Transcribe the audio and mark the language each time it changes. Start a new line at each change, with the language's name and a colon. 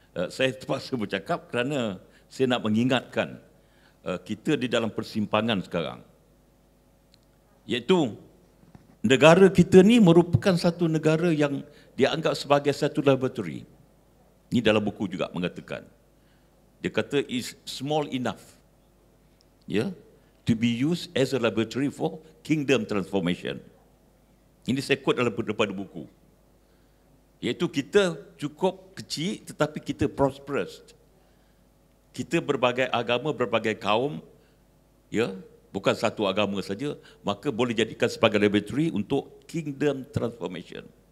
Malay: Saya terpaksa bercakap kerana saya nak mengingatkan kita di dalam persimpangan sekarang. Iaitu negara kita ni merupakan satu negara yang dianggap sebagai satu laboratory. Ini dalam buku juga mengatakan. Dia kata
English: is small enough, to be used as a laboratory for kingdom transformation.
Malay: Ini saya quote daripada buku. Iaitu kita cukup kecil tetapi kita prosperous. Kita berbagai agama, berbagai kaum, bukan satu agama saja, maka boleh jadikan sebagai laboratory untuk kingdom transformation.